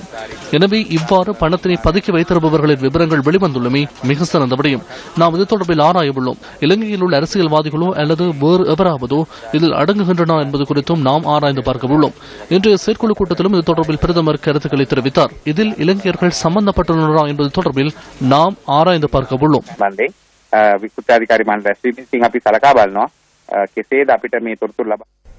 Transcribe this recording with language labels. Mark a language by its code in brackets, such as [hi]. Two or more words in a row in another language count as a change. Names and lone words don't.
[ta] எனவே இவ்வாறு பணத்தினை பதுக்கி வைத்திருப்பவர்களின் விவரங்கள் வெளிவந்துள்ளமே மிக சிறந்தபடியும் நாம் இது தொடர்பில் ஆராய உள்ளோம். இலங்கையில் உள்ள அரசியல்வாதிகளோ அல்லது வேறு எவராவதோ இதில் அடங்குகின்றன என்பது குறித்தும் நாம் ஆராய்ந்து பார்க்க உள்ளோம். இன்றைய செயற்குழு கூட்டத்திலும் இது தொடர்பில் பிரதமர் கருத்துக்களை தெரிவித்தார். இதில் இலங்கையர்கள் சம்பந்தப்பட்டுள்ளனரா என்பது தொடர்பில் நாம் ஆராய்ந்து பார்க்க உள்ளோம். [si] විකෘති අධිකාරී මණ්ඩලය අපි සලකා බලනවා කෙසේද අපිට මේ තොරතුරු ලබා